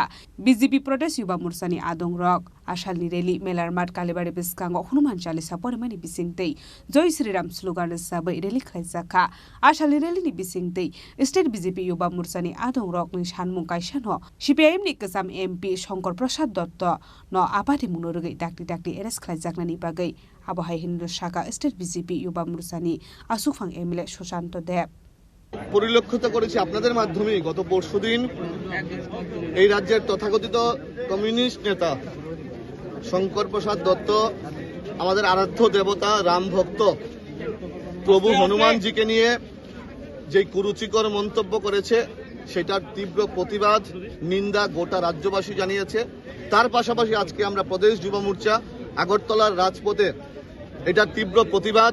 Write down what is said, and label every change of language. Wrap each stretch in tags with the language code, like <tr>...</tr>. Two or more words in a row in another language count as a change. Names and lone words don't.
<trp>BJP Protest Yuva Mursani Adongrok Ashalni Reli Melarmat Kalibari Biskango Hunuman Chalisa Porimani Bisingtei Joy Sri Ram slogan Sabai Reli Khlaisaka Ashalni Reli ni Bisingtei State BJP Yuva Mursani Adongrok ni Shanmung Kaishano CPIM ni Kasam MP Shankar Prasad Dutta no apati munorege dakti eres Khlaijaknani bagai Abohai Hindu Shaka State BJP Yuva Mursani Asufang MLA Shoshanto Deb</trp> <bn>পরিলক্ষিত করেছি আপনাদের মাধ্যমে গত পরশুদিন এই রাজ্যের তথাকথিত কমিউনিস্ট নেতা শঙ্কর প্রসাদ দত্ত আমাদের আরাধ্য দেবতা রাম ভক্ত প্রভু হনুমানজিকে নিয়ে যে কুরুচিকর মন্তব্য করেছে সেটার তীব্র প্রতিবাদ নিন্দা গোটা রাজ্যবাসী জানিয়েছে তার পাশাপাশি আজকে আমরা প্রদেশ যুব মোর্চা আগরতলার রাজপথে এটার তীব্র প্রতিবাদ</bn>